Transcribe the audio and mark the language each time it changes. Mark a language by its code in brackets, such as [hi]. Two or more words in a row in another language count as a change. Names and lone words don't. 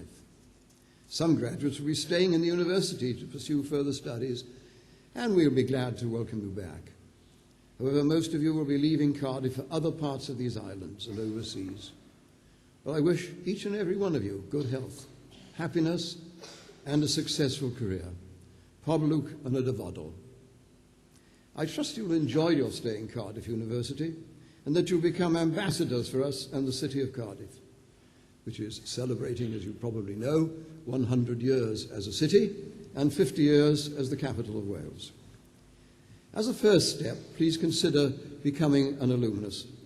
[en] Some graduates will be staying in the university to pursue further studies, and we'll be glad to welcome you back. However, most of you will be leaving Cardiff for other parts of these islands and overseas. Well, I wish each and every one of you good health, happiness, and a successful career. [cy] Pob lwc yn y dyfodol. [en] I trust you will enjoy your stay in Cardiff University and that you'll become ambassadors for us and the city of Cardiff, which is celebrating, as you probably know, 100 years as a city and 50 years as the capital of Wales. As a first step, please consider becoming an alumnus.